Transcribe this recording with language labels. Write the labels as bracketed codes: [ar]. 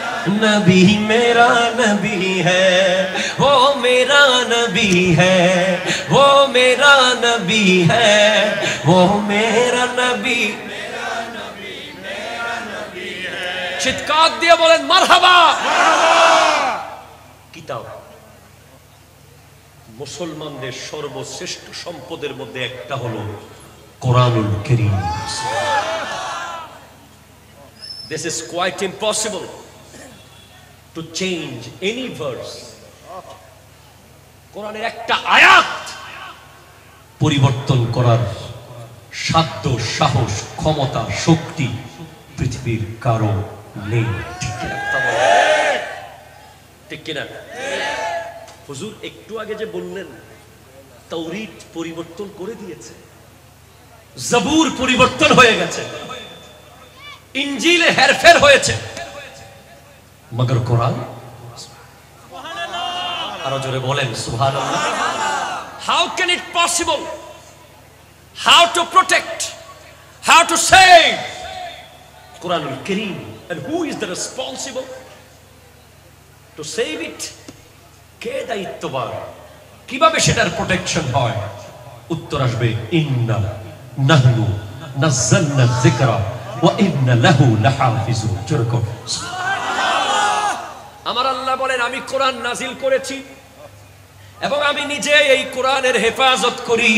[hi] नबी मेरा नबी है, वो मेरा नबी है, वो मेरा नबी है, वो मेरा नबी, मेरा नबी, मेरा नबी है। चित्कार दिए बोलें मरहबा, मरहबा। [bn] किताब মুসলমানদের সর্বশ্রেষ্ঠ সম্পদের মধ্যে একটা হলো কোরআনুল কারীম। [en] This is quite impossible to change any verse. [bn] কোরআনের একটা আয়াত পরিবর্তন করার সাধ্য, সাহস, ক্ষমতা, শক্তি পৃথিবীর কারো নেই। ঠিক কিনা? হুজুর একটু আগে যে বললেন তাওরীত পরিবর্তন করে দিয়েছে, জবুর পরিবর্তন হয়ে গেছে, ইনজিলে হেরফের হয়েছে, মগর কোরআন, আরো জোরে বলেন সুবহানাল্লাহ। [en] How can it possible? How to protect? How to save Quranul Kareem? And who is the responsible to save it? [bn] কে দায়িত্ববান? কিভাবে সেটার প্রোটেকশন হয়? উত্তর আসবে [ar] ইন্না নাহনু নাযালনা যিকরা ওয়া ইন্না লাহু লাহাফিজুন। [bn] যেরকম আমার আল্লাহ বলেন আমি কোরআন নাজিল করেছি এবং আমি নিজে এই কোরআনের হেফাজত করি।